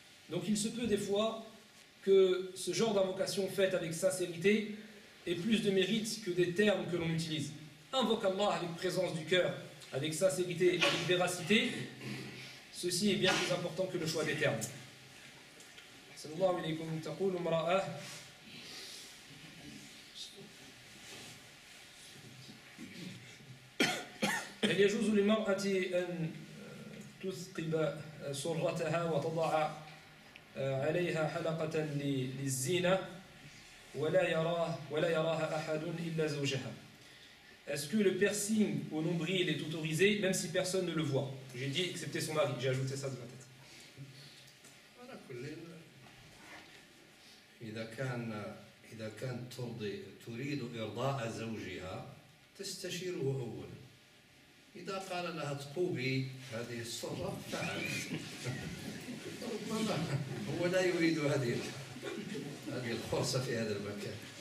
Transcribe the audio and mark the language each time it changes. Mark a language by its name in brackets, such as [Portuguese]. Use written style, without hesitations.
[French] Donc il se peut des fois que ce genre d'invocation faite avec sincérité ait plus de mérite que des termes que l'on utilise. Invoque Allah avec présence du cœur, avec sincérité, avec véracité, ceci est bien plus important que le choix des termes. [Arabic] Sallallahu alaykum taqulu imra'a هل يجوز للمرأة أن تثقب سرتها وتضع عليها حلقة للزينة ولا يراها أحد إلا زوجها. [French] Est-ce que le piercing au nombril est autorisé même si personne ne le voit? J'ai dit excepté son mari, j'ai ajouté ça de ma tête. [Arabic] إذا كانت تريد إرضاء زوجها تستشيره أولا. إذا قال لها تقوبي هذه السرة فعل. ربما هو لا يريد هذه الخرصة في هذا المكان.